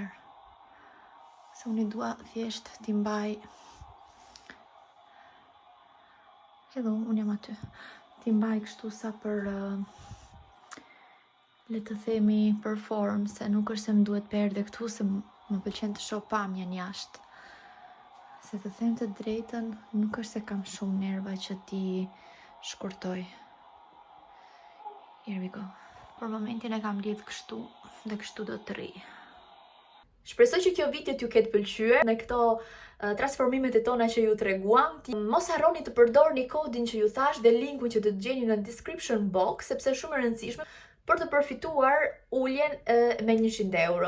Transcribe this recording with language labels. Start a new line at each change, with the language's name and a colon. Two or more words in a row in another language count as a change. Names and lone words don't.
Albanian: Se unë i dua thjesht t'i mbaj, edhe unë jam aty, t'i mbaj kështu sa për, le të themi, për formë, se nuk është se më duhet perde këtu, se më pëlqen të shoh pamjen jashtë. Se të them të drejtën, nuk është se kam shumë nerva që t'i shkurtoj.
English: Here we go.
Albanian: Për momentin e kam lidh kështu, dhe kështu do të rri. Shpresoj që kjo video t'ju ketë pëlqyer me këto transformimet e tona që ju treguam. Mos harroni të përdorni kodin që ju thash dhe linkun që do të gjeni në
English: description box,
Albanian: sepse është shumë e rëndësishme për të përfituar uljen me 100 euro.